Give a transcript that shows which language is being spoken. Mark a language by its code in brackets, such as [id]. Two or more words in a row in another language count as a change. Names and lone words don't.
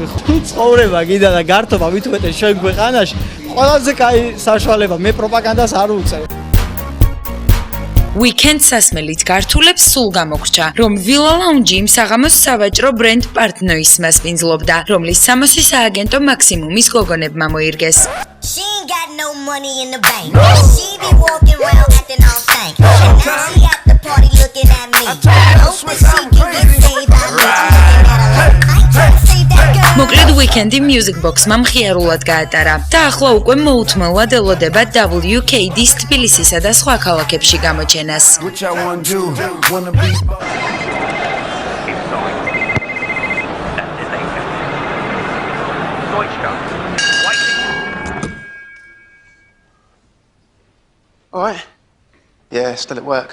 [ka] ცხოვრება კიდე და გართობა მით უმეტეს ჩვენ ქვეყანაში ყველაზე კაი საშუალება. მე პროპაგანდას არ უწევ. Weekend სასმელით გართულებს სულ გამოგრჩა, რომ Villa Lounge იმ საღამოს სავაჭრო ბრენდ პარტნოის მასპინძლობდა, რომლის სამოსი სააგენტო მაქსიმუმის გოგონებმა მოირგეს. [en] She ain't got no money in the bank. She be walking around acting all stank. And now she at the party looking at me. Hoping she can get saved by me. I'm looking at her like, I ain't trying to save that girl. [ka] მოკლედ Weekend-ი Music Box-მა მხიარულად გაატარა და ახლა უკვე მოუთმელად ელოდება WKD-ის თბილისისა და სხვა ქალაქებში გამოჩენას. [en] What y'all wanna do? Wanna be All right. Yeah, still at work.